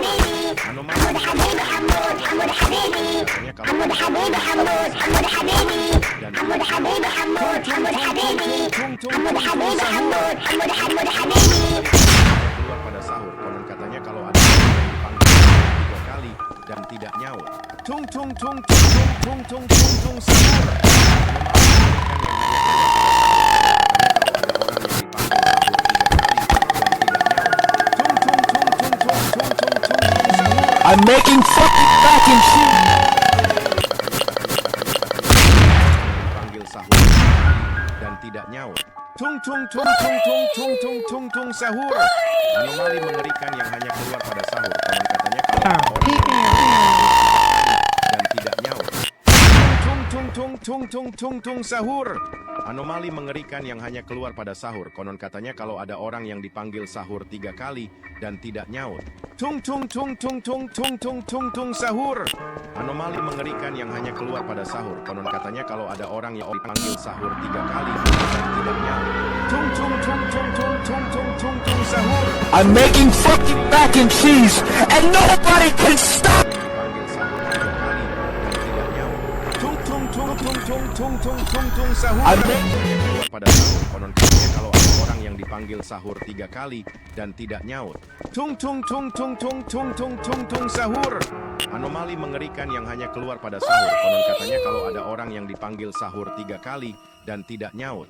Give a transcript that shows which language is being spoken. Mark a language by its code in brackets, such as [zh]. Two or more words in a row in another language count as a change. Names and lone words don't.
[id] Anomali mengerikan yang hanya keluar pada sahur. Katanya kalau ada orang yang dipanggil sahur 3 kali dan tidak nyaut. Tung tung tung tung tung tung tung tung sahur. Keluar pada sahur. Konon katanya kalau ada orang yang dipanggil sahur 3 kali dan tidak nyaut. Tung tung tung tung tung tung tung tung sahur. [en] I'm making fucking mac and cheese. [id] Panggil sahur dan tidak nyaut. Tung tung tung tung tung tung tung tung tung sahur. Anomali mengerikan yang hanya keluar pada sahur. Konon katanya kalau ada orang dan tidak nyaut. Tung tung tung tung tung tung tung sahur. Anomali mengerikan yang hanya keluar pada sahur. Konon katanya kalau ada orang yang dipanggil sahur 3 kali dan tidak nyaut. Tung tung tung tung tung tung tung tung tung sahur. Anomali mengerikan yang hanya keluar pada sahur. Konon katanya kalau ada orang yang dipanggil sahur 3 kali dan tidak nyaut. Tung tung tung tung tung tung tung tung tung sahur. [en] I'm making fucking mac and cheese, and nobody can stop. [id] Dipanggil sahur 3 kali dan tidak nyaut. Tung tung tung tung tung tung tung tung tung sahur. Keluar pada sahur. Konon katanya kalau ada orang yang dipanggil sahur 3 kali dan tidak nyaut. Tung tung tung tung tung tung tung tung tung sahur. Anomali mengerikan yang hanya keluar pada sahur. Konon katanya kalau ada orang yang dipanggil sahur 3 kali dan tidak nyaut.